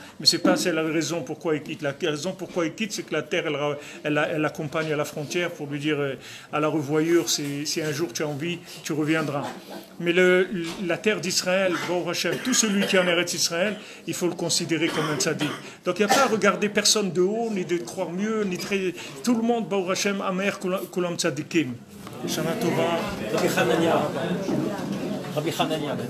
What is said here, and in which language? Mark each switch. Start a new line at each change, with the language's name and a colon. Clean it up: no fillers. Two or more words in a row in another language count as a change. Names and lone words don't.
French: Mais ce n'est pas la raison pourquoi il quitte. La raison pourquoi il quitte, c'est que la terre, elle l'accompagne à la frontière pour lui dire à la revoyure, si un jour tu as envie, tu reviendras. Mais la terre d'Israël,
Hebrew: ברוך השם,
French: tout celui qui est en Eretz Israël, il faut le considérer comme un tzaddik. Donc il n'y a pas à regarder personne de haut, ni de croire mieux, ni très... Tout le monde,
Hebrew: ברוך השם, עמך כולם צדיקים. שנה טובה.
French: Rabbi Hanania.